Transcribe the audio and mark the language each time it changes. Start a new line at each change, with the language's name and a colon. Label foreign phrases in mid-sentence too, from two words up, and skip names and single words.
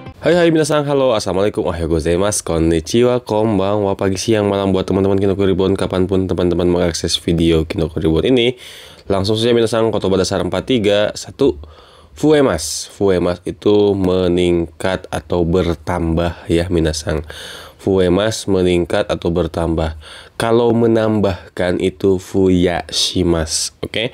Indonesian: Hai minasan, halo, assalamualaikum,
Japanese: おはようございます、こんにちは、こんばんは,
Indonesian: pagi, siang, malam buat teman-teman Kinoko Reborn, kapanpun teman-teman mengakses video Kinoko Reborn ini. Langsung saja minasan, kotoba dasar 43, 1, fuemas. Fuemas itu meningkat atau bertambah ya minasan. Fuemas meningkat atau bertambah. Kalau menambahkan itu fuyashimasu, oke?